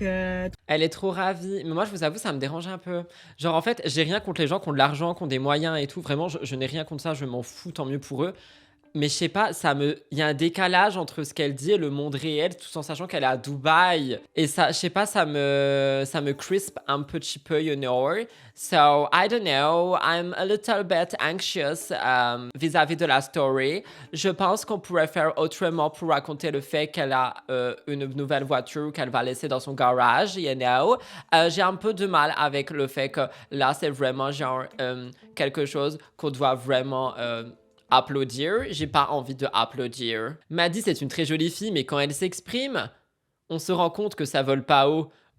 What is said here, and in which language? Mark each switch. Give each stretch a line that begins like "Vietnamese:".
French: Elle est trop ravie, mais moi je vous avoue, ça me dérange un peu. Genre en fait, j'ai rien contre les gens qui ont de l'argent, qui ont des moyens et tout, vraiment, je n'ai rien contre ça, je m'en fous, tant mieux pour eux. Mais je sais pas, il y a un décalage entre ce qu'elle dit et le monde réel, tout en sachant qu'elle est à Dubaï. Et ça, je sais pas, ça me crisp un petit peu,
English: you know. So, I don't know, I'm a little bit anxious
French: vis-à-vis de la
English: story.
French: Je pense qu'on pourrait faire autrement pour raconter le fait qu'elle a une nouvelle voiture qu'elle va laisser dans son garage,
English: you know.
French: J'ai un peu de mal avec le fait que là, c'est vraiment genre quelque chose qu'on doit vraiment... applaudir, j'ai pas envie de applaudir. Maddy, c'est une très jolie fille, mais quand elle s'exprime, on se rend compte que ça vole pas haut.